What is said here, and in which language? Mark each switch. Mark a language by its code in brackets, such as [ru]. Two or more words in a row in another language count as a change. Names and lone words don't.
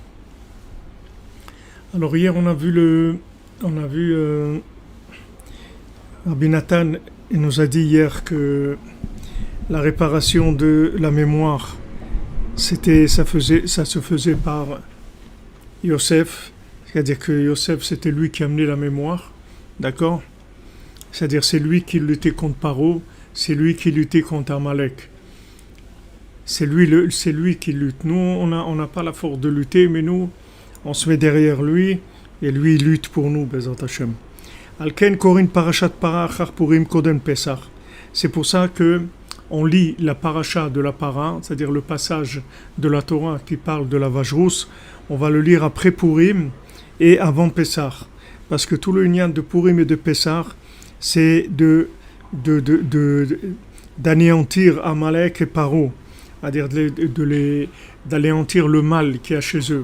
[fr] Alors hier on a vu Rabbi Nathan, il nous a dit hier que la réparation de la mémoire ça se faisait par Yosef, c'est-à-dire que Yosef c'était lui qui amenait la mémoire, d'accord? C'est-à-dire c'est lui qui luttait contre Paro, c'est lui qui luttait contre Amalek. C'est lui qui lutte. Nous on n'a pas la force de lutter, mais nous on se met derrière lui et lui il lutte pour nous, [he] בעזרת השם. לכן קורין פרשת פרה אחר פורים קודם פסח. [fr] C'est pour ça que on lit la paracha de la para, c'est-à-dire le passage de la Torah qui parle de la vache rousse, on va le lire après Purim et avant Pessah. Parce que tout le lien de Purim et de Pessah, c'est d'anéantir Amalek et Paro, c'est-à-dire d'anéantir le mal qu'il y a chez eux.